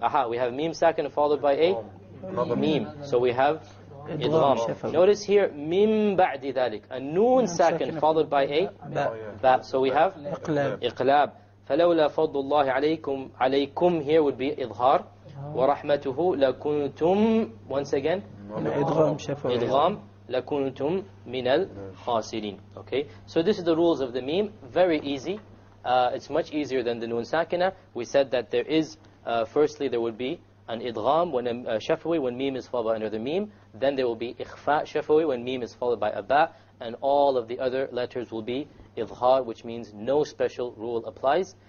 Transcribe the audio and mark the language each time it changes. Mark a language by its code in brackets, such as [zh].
[en] Aha, we have mim sakin followed by a mim. So we have idgham. Notice here, mim ba'di dhalik. A noon sakin followed by a ba. So we have iqlab. [ar] فلولا فضل الله عليكم [en] here would be [ar] إظهار ورحمته لكنتم [en] once again idgham [ar] لَكُنْتُمْ مِنَ الْخَاسِرِينَ. [en] Okay, so this is the rules of the meme. Very easy. It's much easier than the Nun Sakina. We said that there is, firstly there would be an idgham, when shafawi, when meme is followed by another meme. Then there will be ikhfa shafawi, when meme is followed by a ba. And all of the other letters will be idhar, which means no special rule applies.